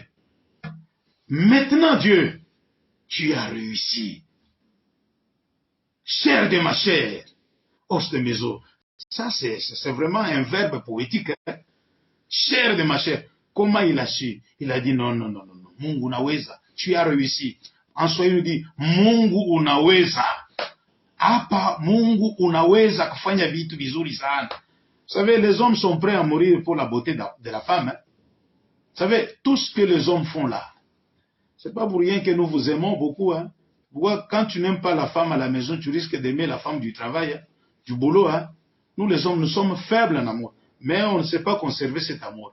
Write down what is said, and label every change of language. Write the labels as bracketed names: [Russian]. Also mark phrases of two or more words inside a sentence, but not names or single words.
[French] Maintenant, Dieu, tu as réussi. Chair de ma chair, os de mes os. Ça, c'est vraiment un verbe poétique. Hein? Chair de ma chair. Comment il a su? Il a dit non, non, non, non, non. [Swahili] Mungu unaweza. [French] Tu as réussi. En Swahili, il dit [Swahili] Mungu unaweza. Hapa Mungu unaweza kufanya vitu vizuri sana. [French] Vous savez, les hommes sont prêts à mourir pour la beauté de la femme. Hein? Vous savez, tout ce que les hommes font là, c'est pas pour rien que nous vous aimons beaucoup. Hein? Quand tu n'aimes pas la femme à la maison, tu risques d'aimer la femme du travail, hein? Du boulot. Hein? Nous les hommes, nous sommes faibles en amour. Mais on ne sait pas conserver cet amour.